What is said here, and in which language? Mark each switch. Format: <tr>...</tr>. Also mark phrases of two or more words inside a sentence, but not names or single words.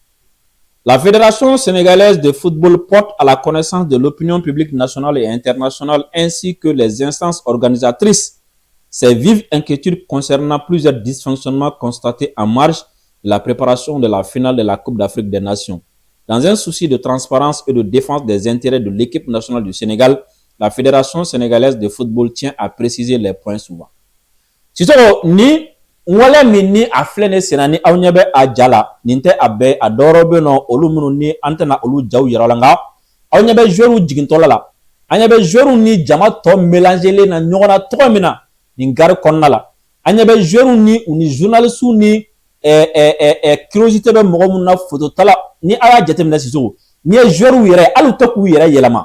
<fr>La Fédération sénégalaise de football porte à la connaissance de l'opinion publique nationale et internationale ainsi que les instances organisatrices ses vives inquiétudes concernant plusieurs dysfonctionnements constatés en marge de la préparation de la finale de la Coupe d'Afrique des Nations. Dans un souci de transparence et de défense des intérêts de l'équipe nationale du Sénégal, la Fédération sénégalaise de football tient à préciser les points suivants.</fr> <bm>Sissoko ni wala min ni a filɛ ne senna ni aw ɲɛ bɛ a ja la nin tɛ a bɛɛ a dɔwɛrɛw bɛ yen nɔ olu minnu ni an tɛna olu jaw yira la nka aw ɲɛ bɛ joueurs jigintɔla la an ɲɛ bɛ joueurs ni jama tɔ mélangelen na ɲɔgɔn na cogo min na nin gari kɔnɔna la an ɲɛ bɛ joueurs ni u ni journalistes ni curiosité bɛ mɔgɔ minnu na photo tala ni aw y'a jateminɛ Sissoko ni ye joueurs yɛrɛ hali u tɛ k'u yɛrɛ yɛlɛma</bm>